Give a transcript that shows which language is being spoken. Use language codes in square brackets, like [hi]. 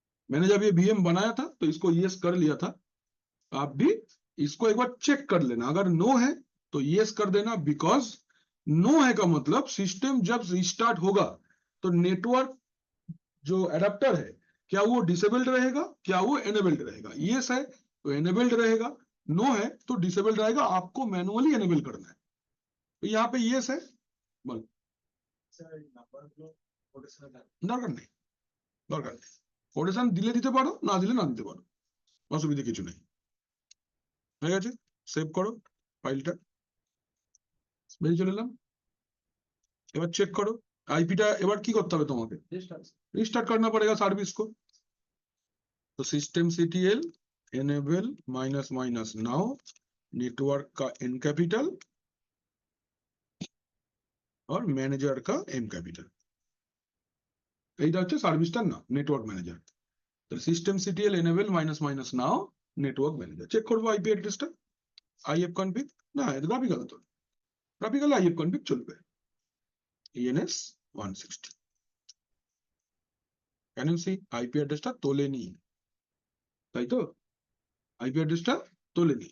[hi] मैंने जब ये VM बनाया था तो इसको यस कर लिया था, आप भी इसको एक बार चेक कर लेना, अगर नो है तो यस कर देना, बिकॉज नो है का मतलब सिस्टम जब रिस्टार्ट होगा तो नेटवर्क जो एडेप्टर है क्या वो डिसेबल्ड रहेगा, क्या वो एनेबल्ड रहेगा। यस है तो एनेबल्ड रहेगा, नो है तो डिसेबल्ड रहेगा, आपको मैनुअली एनेबल करना है। तो यहाँ पे यस है, बोल [bn] দরকার নেই, দরকার নেই, কোটেশন দিলে দিতে পারো, না দিলে না দিতে পারো, অসুবিধা কিছু নেই। হয়ে গেছে, সেভ করো ফাইলটা, বেরিয়ে চলে এলাম। এবার চেক করো आईपीটা, এবার কি করতে হবে তোমাকে, রিস্টাर्ट [hi] करना पड़ेगा सर्विस को। तो systemctl enable -- now नेटवर्क का n कैपिटल और मैनेजर का m कैपिटल, [bn] এইটা হচ্ছে সার্ভিসটার নাম নেটওয়ার্ক ম্যানেজার। তো systemctl enable -- now network manager. Check করবো আইপি অ্যাড্রেসটা, ifconfig না, এটা গ্রাফিক্যাল, তো গ্রাফিক্যাল ifconfig চলবে, ENS 160। [en] can you see [bn] IP অ্যাড্রেসটা তোলেনি, তাই তো, আইপি অ্যাড্রেসটা তোলেনি।